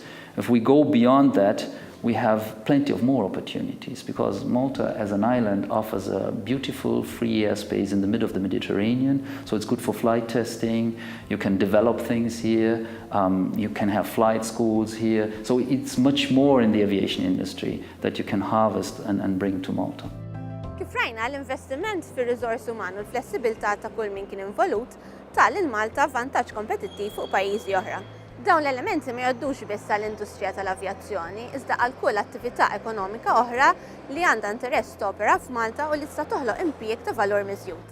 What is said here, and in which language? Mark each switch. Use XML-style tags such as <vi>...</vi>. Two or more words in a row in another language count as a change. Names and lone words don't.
<en>If we go beyond that, we have plenty of more opportunities because Malta as an island offers a beautiful free airspace in the middle of the Mediterranean, so it's good for flight testing. You can develop things here, you can have flight schools here, so it's much more in the aviation industry that you can harvest and bring to Malta.</en> <mt>Kif rajna l-investiment fir-riżors umani u l-flessibilità ta' kull min kien involut tal il-Malta vantaġġ kompetittiv fuq pajjiżi oħra. Dawn l-elementi ma jgħoddux biss għall-industrija tal-avjazzjoni, iżda għal kull attività ekonomika oħra li għandha interess topera f'Malta u li tista' toħloq impjieg ta' valur miżjud.</mt>